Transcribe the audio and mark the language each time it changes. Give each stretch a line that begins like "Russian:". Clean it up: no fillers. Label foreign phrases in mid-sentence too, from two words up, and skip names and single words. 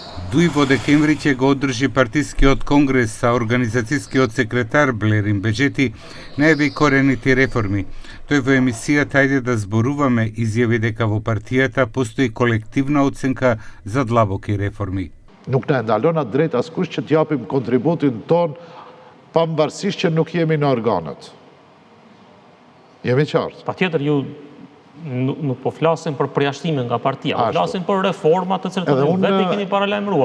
Macedonian: Дуи во декември ќе го одржи партискиот конгрес, а организацијскиот секретар Блерин Беџети најави корените реформи. Тој во емисијата Ајде да зборуваме изјави дека во партијата постои колективна оценка за длабоки реформи.
Albanian: Nuk na ndalon atë drejt askush që t'japim kontributin ton pavarësisht që nuk jemi në organet. Jemi qartë. Patjetër ju nuk po flasim për përjashtime nga partia, po flasim për reformat të cilat ju vetë i keni paralajmëruar.